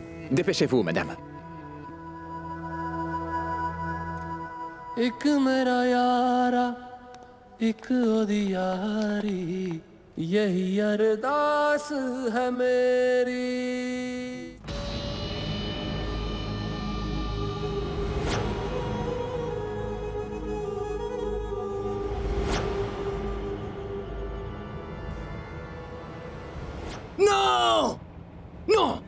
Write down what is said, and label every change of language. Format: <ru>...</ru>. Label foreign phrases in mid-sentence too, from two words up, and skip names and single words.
<fr>Dépêchez-vous, madame.</fr> <pa>एक मेरा यारा एक ओदी यारी यही अरदास है मेरी</pa> <fr>Non! Non!</fr>